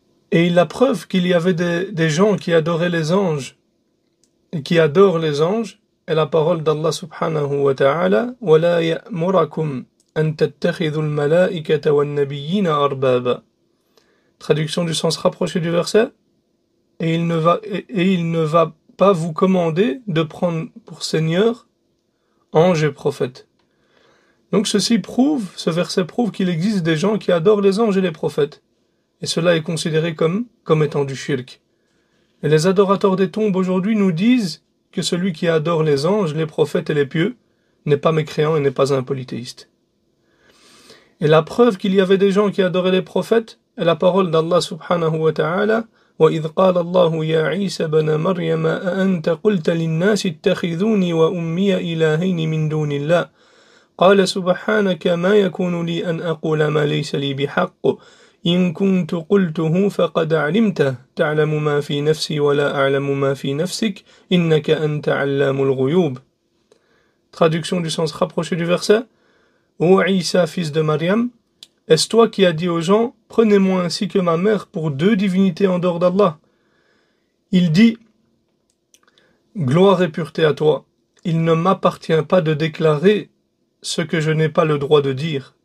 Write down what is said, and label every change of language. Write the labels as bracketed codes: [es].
[fr] Et la preuve qu'il y avait des gens qui adoraient les anges et qui adorent les anges est la parole d'Allah subhanahu wa ta'ala « [ar] وَلَا يَأْمُرَكُمْ أَن تَتَّخِذُوا الْمَلَائِكَةَ وَالنَّبِيِّينَ أَرْبَابًا [fr] » Traduction du sens rapproché du verset « Et il ne va pas vous commander de prendre pour seigneur anges et prophètes. » Donc ce verset prouve qu'il existe des gens qui adorent les anges et les prophètes. Et cela est considéré comme étant du shirk. Et les adorateurs des tombes aujourd'hui nous disent que celui qui adore les anges, les prophètes et les pieux n'est pas mécréant et n'est pas un polythéiste. Et la preuve qu'il y avait des gens qui adoraient les prophètes est la parole d'Allah subhanahu wa ta'ala [ar] وَإِذْ قَالَ اللَّهُ يَا عِيسَى بَنَ مَرْيَمَ أَأَنْتَ قُلْتَ لِلنَّاسِ اتَّخِذُونِي وَأُمِّيَ إِلَٰهَيْنِ مِن دُونِ اللَّهِ قَالَ سُبْحَانَكَ مَا يَكُونُ لِي أَنْ أَقُولَ مَا لَيْسَ لِي بِحَقٍّ إن كنت قلته فقد علمته تعلم ما في نفسي ولا أعلم ما في نفسك إنك أنت علام الغيوب. [fr] Traduction du sens rapproché du verset. Ô Isa, fils de Mariam, est-ce toi qui as dit aux gens, prenez-moi ainsi que ma mère pour deux divinités en dehors d'Allah? Il dit, gloire et pureté à toi. Il ne m'appartient pas de déclarer ce que je n'ai pas le droit de dire.